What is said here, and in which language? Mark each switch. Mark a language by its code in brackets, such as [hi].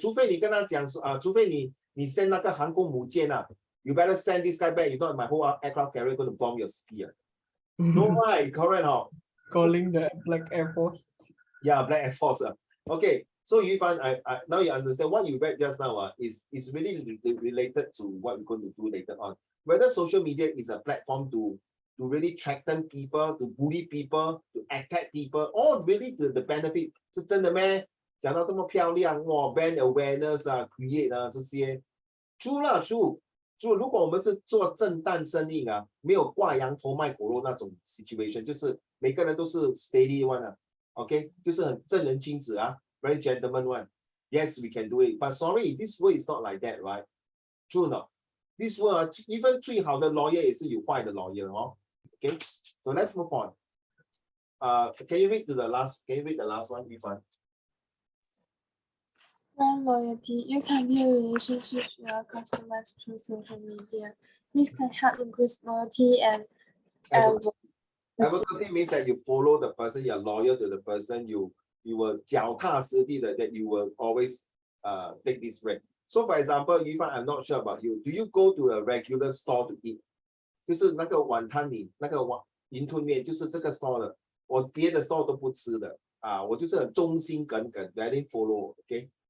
[zh] 除非你跟他讲除非你 send 那个航空母舰 [en] you better send this guy back. If not, my whole aircraft carrier going to bomb your city. No, right? Correct. Calling the Black Air Force. Yeah, Black Air Force. Okay. So Yifan, I now you understand what you read just now is really related to what we're going to do later on. Whether social media is a platform to really threaten people, to bully people, to attack people, or really the benefit [zh] 是真的咩？讲到这么漂亮，哇 ，brand awareness create 这些 ，true 啦 ，true。如果我们是做正当生意没有挂羊头卖狗肉那种 situation， 就是每个人都是 steady one OK， 就是很正人君子 [en] very gentleman one. Yes, we can do it. But sorry, this world is not like that, right? True not. This world, even 最好的 lawyer [zh] 也是有坏的 [en] lawyer Okay, so let's move on. Can you read the last one, Yifan? Brand loyalty. You can build relationships with your customers through social media. This can help increase loyalty and Advocacy means that you follow the person, you're loyal to the person, you will 脚踏实地 that you will always take this rate. So for example, Yifan, I'm not sure about you. Do you go to a regular store to eat? [zh] 就是那个碗摊里那个云吞面，就是这个 store 的，我别的 store 都不吃的我就是很忠心耿耿 ， [en] I didn't follow. Okay,